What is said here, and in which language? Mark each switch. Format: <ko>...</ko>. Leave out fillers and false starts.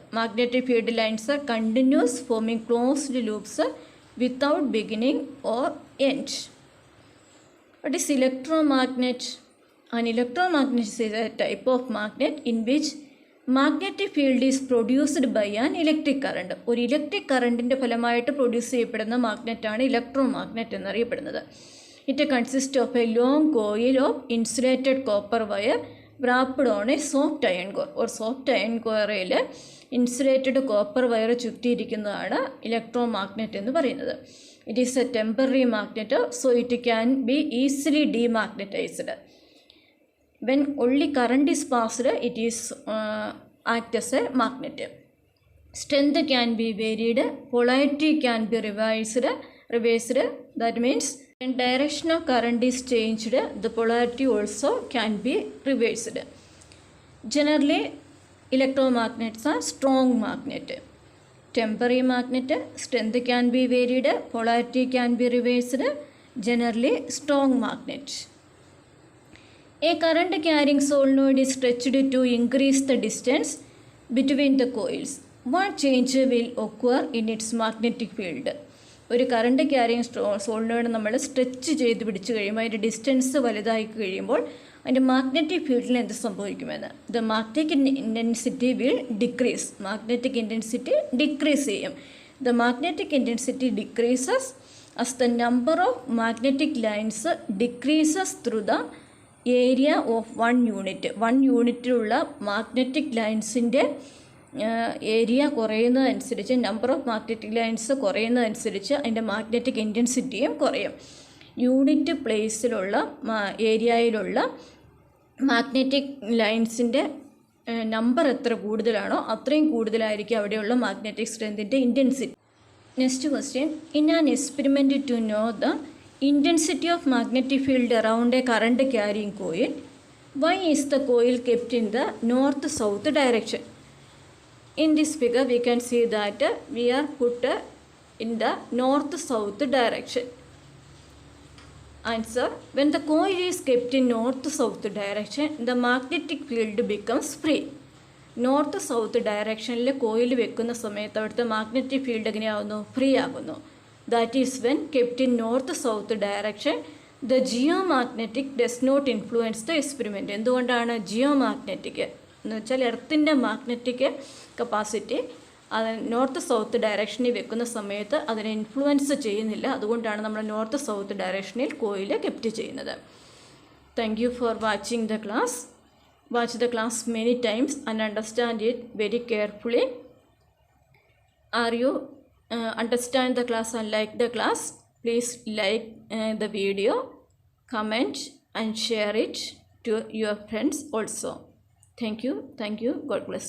<en>Magnetic field lines are continuous, forming closed loops without beginning or end. What is electromagnet? An electromagnet is a type of magnet in which magnetic field is produced by an electric current.</en> <ml>ഒരു electric കറണ്ടിൻ്റെ ഫലമായിട്ട് produce ചെയ്യപ്പെടുന്ന മാഗ്നറ്റാണ് ഇലക്ട്രോമാഗ്നെറ്റ് എന്നറിയപ്പെടുന്നത്.</ml> <en>It consist of a long coil of insulated copper wire wrapped on a soft iron core.</en> <ml>ഒരു soft iron കോറയിൽ insulated copper wire ചുറ്റിയിരിക്കുന്നതാണ് ഇലക്ട്രോമാഗ്നെറ്റ് എന്ന് പറയുന്നത്.</ml> <en>It is a temporary magnet, so it can be easily demagnetised. When only current is passed, it is act as a magnet. Strength can be varied, polarity can be reversed. That means when direction of current is changed, the polarity also can be reversed. Generally, electromagnets are strong magnet. Temporary magnet, strength can be varied, polarity can be reversed. Generally, strong magnet. A current carrying solenoid is stretched to increase the distance between the coils. What change will occur in its magnetic field?</en> <ml>ഒരു current carrying solenoid നമ്മൾ stretch ചെയ്ത് പിടിച്ച് കഴിയുമ്പോൾ അതിൻ്റെ distance വലുതായി കഴിയുമ്പോൾ അതിൻ്റെ magnetic ഫീൽഡിൽ എന്ത് സംഭവിക്കുമെന്ന്.</ml> <en>The magnetic intensity will decrease.</en> <ml>Magnetic intensity decrease ചെയ്യും.</ml> <en>The magnetic intensity decreases as the number of magnetic lines decreases through the area of 1 unit.</en> <ml>1 യൂണിറ്റിലുള്ള magnetic ലൈൻസിൻ്റെ area കുറയുന്നതനുസരിച്ച്, number of magnetic lines കുറയുന്നതനുസരിച്ച് അതിൻ്റെ magnetic ഇൻറ്റൻസിറ്റിയും കുറയും. Unit പ്ലേസിലുള്ള ഏരിയയിലുള്ള magnetic ലൈൻസിൻ്റെ number എത്ര കൂടുതലാണോ അത്രയും കൂടുതലായിരിക്കും അവിടെയുള്ള magnetic സ്ട്രെങ്തിൻ്റെ intensity.</ml> <en>Next question. In an experiment to know the intensity of magnetic field around a current carrying coil, why is the coil kept in the north-south direction? In this figure we can see that we are put in the north-south direction. Answer. When the coil is kept in north-south direction, the magnetic field becomes free.</en> <ml>North ഡയറക്ഷനിൽ coil വെക്കുന്ന സമയത്ത് അവിടുത്തെ magnetic field എങ്ങനെയാവുന്നു? Free ആകുന്നു.</ml> <en>That is when kept in north direction the geomagnetic does not influence the experiment.</en> <ml>എന്തുകൊണ്ടാണ് geomagnetic എന്ന് വെച്ചാൽ എർത്തിൻ്റെ magnetic capacity അത് north south ഡയറക്ഷനിൽ വെക്കുന്ന സമയത്ത് അതിനെ ഇൻഫ്ലുവൻസ് ചെയ്യുന്നില്ല. അതുകൊണ്ടാണ് നമ്മൾ നോർത്ത് സൗത്ത് ഡയറക്ഷനിൽ കോയിൽ കെപ്റ്റ് ചെയ്യുന്നത്.</ml> <en>Thank you for watching the class. Watch the class many times and understand it very carefully. Are you understand the class and like the class? Please like the video, comment and share it to your friends also. Thank you. God bless you.</en>